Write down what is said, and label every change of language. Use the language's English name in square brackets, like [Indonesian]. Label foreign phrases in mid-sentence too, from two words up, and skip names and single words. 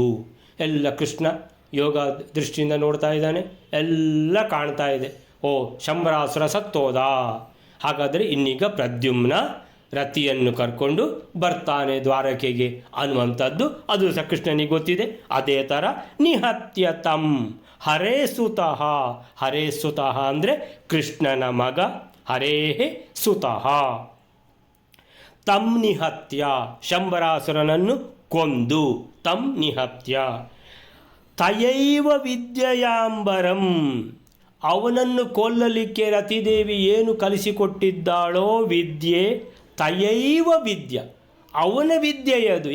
[Kannada] ಎಲ್ಲ ಕೃಷ್ಣ ಯೋಗ ದೃಷ್ಟಿಯಿಂದ ನೋಡ್ತಾ ಇದ್ದಾನೆ, ಎಲ್ಲ ಕಾಣ್ತಾ ಇದೆ. ಓ, ಶಂಬರಾಸುರ ಸತ್ತೋದ, ಹಾಗಾದರೆ ಇನ್ನೀಗ ಪ್ರದ್ಯುಮ್ನ ರತಿಯನ್ನು ಕರ್ಕೊಂಡು ಬರ್ತಾನೆ ದ್ವಾರಕೆಗೆ ಅನ್ನುವಂಥದ್ದು ಅದು ಸಹ ಕೃಷ್ಣನಿಗೆ ಗೊತ್ತಿದೆ. ಅದೇ ಥರ [Sanskrit] ನಿಹತ್ಯ ತಂ ಹರೇ ಸುತಃ. ಹರೇ ಸುತಃ [Kannada] ಅಂದರೆ ಕೃಷ್ಣನ ಮಗ, [Sanskrit] ಹರೇ ಸುತಃ. ತಂ ನಿಹತ್ಯ [Kannada] ಶಂಬರಾಸುರನನ್ನು ಕೊಂದು, [Sanskrit] ತಂ ನಿಹತ್ಯ. ತಯೈವ ವಿದ್ಯಯಾಂಬರಂ [Kannada] ಅವನನ್ನು ಕೊಲ್ಲಲಿಕ್ಕೆ ರತಿದೇವಿ ಏನು ಕಲಿಸಿಕೊಟ್ಟಿದ್ದಾಳೋ ವಿದ್ಯೆ, ತಯೈವ ವಿದ್ಯೆ ಅವನ ವಿದ್ಯೆಯದು.